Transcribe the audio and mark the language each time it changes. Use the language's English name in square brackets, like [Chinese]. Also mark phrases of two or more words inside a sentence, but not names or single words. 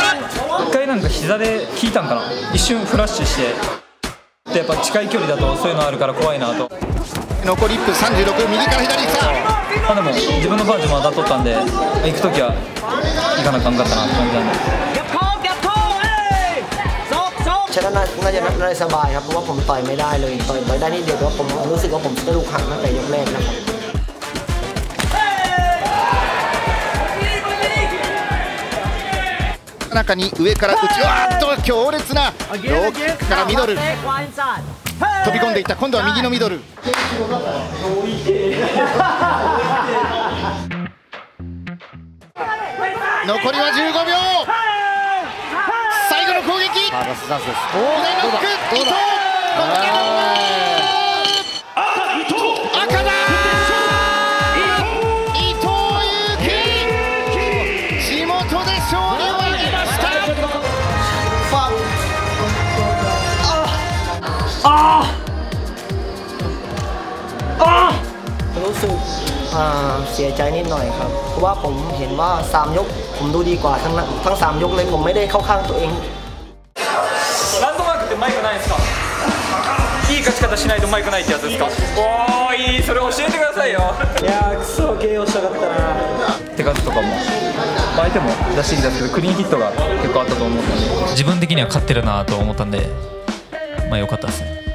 [Japanese] 一回なんか膝で効いたんかな、一瞬フラッシュしてで、やっぱ近い距離だとそういうのあるから怖いなと。残り1分36、右から左膝。でも自分のバージョンも当たっとったんで、行くときは行かなあかんかったなって感じなんで。 [Thai] ชนะน่าจะได้สบายครับเพราะว่าผมต่อยไม่ได้เลยต่อยได้นิดเดียวแต่ว่าผมรู้สึกว่าผมกระดูกหักตั้งแต่ยกแรกนะครับ [Japanese] 中に上から打ち、わーっと強烈なローキックからミドル飛び込んでいった。今度は右のミドル。残りは15秒。最後の攻撃。左ノック、伊藤。赤だ。伊藤有希、地元で勝利を挙げました。 [Thai] รู้สึกเสียใจนิดหน่อยครับเพราะว่าผมเห็นว่า3ยกผมดูดีกว่าทั้ง3ยกเลยผมไม่ได้เข้าข้างตัวเอง [Japanese] ランドマークってマイクないですか？いい勝ち方しないとマイクないってやつですか？おー、いい、それ教えてくださいよ。いやー、クソ KO したかったな。手数とかも相手も出してきたんですけどクリーンヒットが結構あったと思ったんで、自分的には勝ってるなと思ったんで、まあ良かったですね。